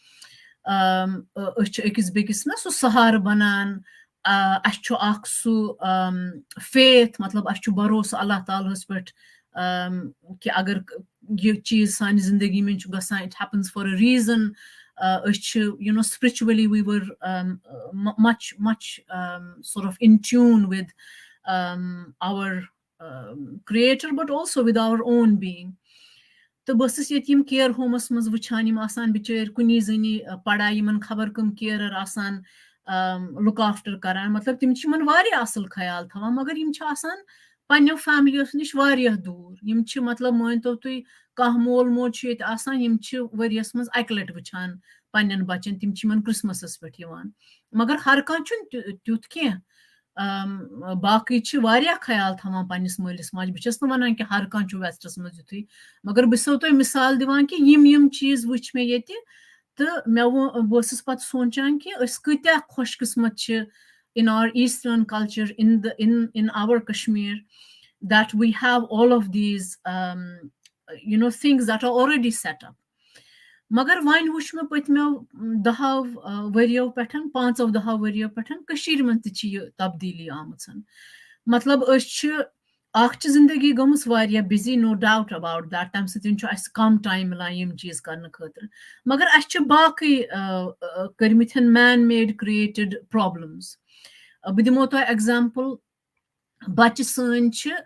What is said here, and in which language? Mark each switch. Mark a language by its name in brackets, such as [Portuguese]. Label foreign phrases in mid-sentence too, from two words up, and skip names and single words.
[Kashmiri] أسۍ چھِ أکِس بیٚکِس نہ سُہ سہارٕ بَنان اَسہِ چھُ اَکھ سُہ فیتھ مطلب اَسہِ چھُ بروسہٕ اللہ تعالیٰ ہَس پٮ۪ٹھ کہِ اگر یہِ چیٖز سانہِ زندگی منٛز چھُ گژھان [English] it happens for a reason [Kashmiri] أسۍ چھِ [English] spiritually we were much sort of in tune with our creator but also with our own being [Kashmiri] تہٕ بہٕ ٲسٕس ییٚتہِ یِم [English] care homes [Kashmiri] منٛز وٕچھان یِم آسان بِچٲرۍ کُنی زٔنی پَڑاے یِمَن خبر کٕم کِیرَر آسان [English] look after [Kashmiri] کَران مطلب تِم چھِ یِمَن واریاہ اَصٕل خیال تھاوان مگر یِم چھِ آسان پنٛنیو فیملیو نِش واریاہ دوٗر یِم چھِ مطلب مٲنۍتو تُہۍ کانٛہہ مول موج چھُ ییٚتہِ آسان یِم چھِ ؤریَس منٛز اَکہِ لَٹہِ وٕچھان پنٛنٮ۪ن بَچَن تِم چھِ یِمَن کِرٛسمَسَس پٮ۪ٹھ یِوان مگر ہر کانٛہہ چھُنہٕ تیُتھ کینٛہہ باقٕے چھِ واریاہ خیال تھاوان پنٛنِس مٲلِس ماجہِ بہٕ چھَس نہٕ وَنان کہِ ہر کانٛہہ چھُ وٮ۪سٹَس منٛز یُتھُے مگر بہٕ چھَسو تۄہہِ مِثال دِوان کہِ یِم چیٖز وٕچھ مےٚ ییٚتہِ تہٕ بہٕ ٲسٕس پَتہٕ سونٛچان کہِ أسۍ کۭتیاہ خۄش قٕسمت چھِ [English] in our Eastern culture, in our Kashmir, that we have all of these, things that are already set up. [Kashmiri] مگر وۄنۍ وٕچھ مےٚ پٔتمیو 10 ؤرِیو پٮ۪ٹھ 5-10 ؤرِیو پٮ۪ٹھ کٔشیٖرِ منٛز تہِ چھِ یہِ تبدیٖلی آمٕژ مطلب أسۍ چھِ اکھ چھِ زندگی گٔمٕژ واریاہ [English] busy no doubt about that [Kashmiri] تَمہِ سۭتۍ چھُ اَسہِ کَم ٹایم مِلان یِم چیٖز کرنہٕ خٲطرٕ مگر اَسہِ چھِ باقٕے کٔرمٕتۍ [English] man made created problems [Kashmiri] بہٕ دِمو تۄہہِ ایٚگزامپٕل بَچہِ سٲنۍ چھِ